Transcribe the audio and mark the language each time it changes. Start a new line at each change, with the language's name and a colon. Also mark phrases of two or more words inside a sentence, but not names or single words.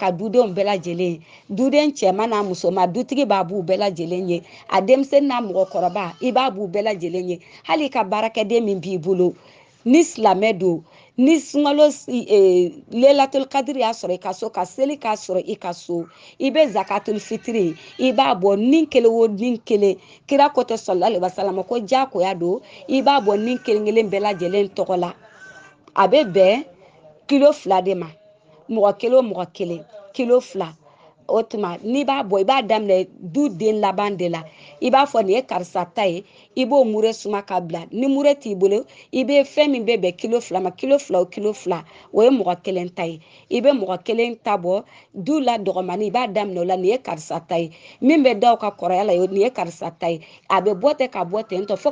Bambara: ka dudenw bɛɛ lajɛlen duden cɛman n'a musoman dutigi b'a b'u bɛɛ lajɛlen ye a denmisɛnnin n'a mɔgɔkɔrɔba i b'a b'u bɛɛ lajɛlen ye hali i ka baarakɛden min b'i bolo ni silamɛ don ni sunkalo lelatul kadiri y'a sɔrɔ i ka so ka seli k'a sɔrɔ i ka so i bɛ zakatul fitiri i b'a bɔ nin kelen o nin kelen kira ko tɛ
Arabic: صلى الله عليه وسلم
Bambara: ko jakoya don i b'a bɔ nin kelen kelen bɛɛ lajɛlen tɔgɔ la a bɛ bɛn kilo 2 de ma mɔgɔ kelen o mɔgɔ kelen kilo 2 o tuma n'i b'a bɔ i b'a daminɛ du den laban de la i b'a fɔ nin ye karisa ta ye i b'o mure suma ka bila ni mure t'i bolo i bɛ fɛn min bɛ bɛn kilo 2 ma kilo 2 o kilo 2 o ye mɔgɔ kelen ta ye i bɛ mɔgɔ kelen ta bɔ du la dɔgɔmani i b'a daminɛ o la nin ye karisa ta ye min bɛ da o ka kɔrɔya la nin ye karisa ta ye a bɛ bɔ ten ka bɔ ten tɔ fo